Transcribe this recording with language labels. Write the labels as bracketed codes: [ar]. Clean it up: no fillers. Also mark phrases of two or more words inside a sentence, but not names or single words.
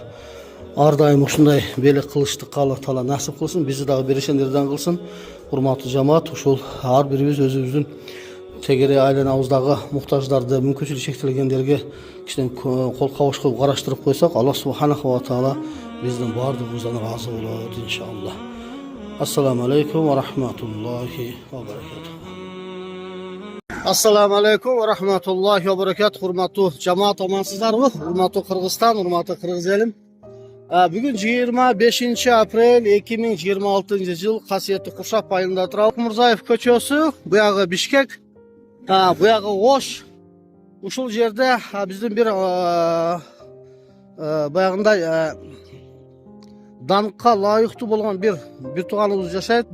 [ky] Ар дайым ушундай белек кылыштыкка Алла таала насип кылсын, бизди дагы берешендерден кылсын. Урматтуу жамаат, ушул ар бирибиз өзүбүздүн тегере айланабыздагы муктаждарды, мүмкүнчүлүгү чектелгендерге кичине кол кабыш кылып караштырып койсок, Алла [ar] سبحانه و تعالى [ky] биздин баардыгыбыздан ыраазы болот, иншалла. [ar] السلام عليكم و رحمة الله و بركاته. السلام عليكم و رحمة الله و بركاته. [ky] Урматтуу жамаат, амансыздарбы? Урматтуу Кыргызстан, урматтуу кыргыз элим. Бүгүн 25 апрель 2026 жыл, Касиеттүү Куршап айында турабыз. Мурзаев көчөсү, буягы Бишкек, буягы Ош. Ушул жерде биздин бир баягындай даныкка лайыктуу болгон бир тууганыбыз жашайт.